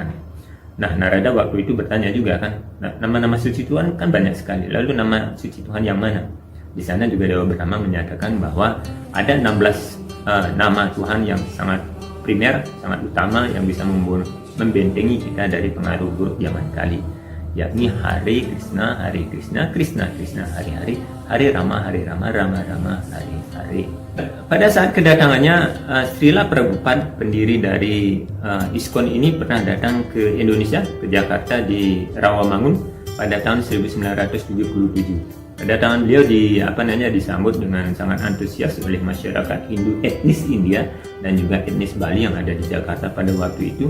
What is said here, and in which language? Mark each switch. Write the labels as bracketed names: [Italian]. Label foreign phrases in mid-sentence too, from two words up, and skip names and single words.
[Indonesian] Nah, Narada waktu itu bertanya juga kan, nama-nama suci Tuhan kan banyak sekali, lalu nama suci Tuhan yang mana? Di sana juga Dewa Brahma menyatakan bahwa ada 16 nama Tuhan yang sangat primer, sangat utama yang bisa membentengi kita dari pengaruh buruk zaman kali, yakni Hare Krishna, Krishna Krishna, Hare Hare, Hare Rama, Rama Rama, Hare Hare. Pada saat kedatangannya Srila Prabhupada, pendiri dari ISKCON ini, pernah datang ke Indonesia, ke Jakarta di Rawamangun pada tahun 1977. Kedatangan beliau disambut dengan sangat antusias oleh masyarakat Hindu etnis India dan juga etnis Bali yang ada di Jakarta pada waktu itu.